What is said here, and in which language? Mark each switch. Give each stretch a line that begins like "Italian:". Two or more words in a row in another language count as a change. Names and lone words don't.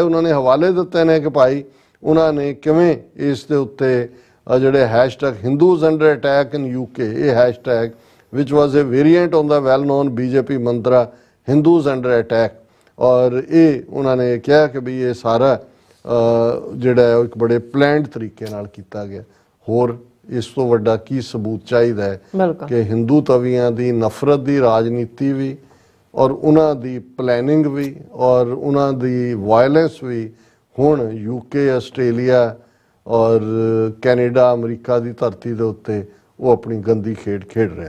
Punjabi: ਉਹਨਾਂ ਨੇ ਹਵਾਲੇ ਦਿੱਤੇ ਨੇ ਕਿ ਭਾਈ ਉਹਨਾਂ ਨੇ ਕਿਵੇਂ ਇਸ ਦੇ ਉੱਤੇ ਜਿਹੜੇ
English: hashtag Hindus under attack in UK, ਇਹ ਹੈਸ਼ਟੈਗ which was a variant on the well known BJP mantra Hindus under attack,
Punjabi: ਔਰ ਇਹ ਉਹਨਾਂ ਨੇ ਕਿਹਾ ਕਿ ਵੀ ਇਹ ਸਾਰਾ ਜਿਹੜਾ ਇੱਕ ਬੜੇ ਪਲੈਨਡ ਤਰੀਕੇ ਨਾਲ ਕੀਤਾ ਗਿਆ। ਹੋਰ ਇਸ ਤੋਂ ਵੱਡਾ ਕੀ ਸਬੂਤ ਚਾਹੀਦਾ ਹੈ ਕਿ ਹਿੰਦੂ ਤਵੀਆਂ ਦੀ ਨਫ਼ਰਤ ਦੀ ਰਾਜਨੀਤੀ ਵੀ ਔਰ ਉਹਨਾਂ ਦੀ ਪਲੈਨਿੰਗ ਵੀ ਔਰ ਉਹਨਾਂ ਦੀ ਵਾਇਲੈਂਸ ਵੀ ਹੁਣ UK, ਆਸਟ੍ਰੇਲੀਆ ਔਰ ਕੈਨੇਡਾ, ਅਮਰੀਕਾ ਦੀ ਧਰਤੀ ਦੇ ਉੱਤੇ ਉਹ ਆਪਣੀ ਗੰਦੀ ਖੇਡ ਖੇਡ ਰਹੇ ਹਨ।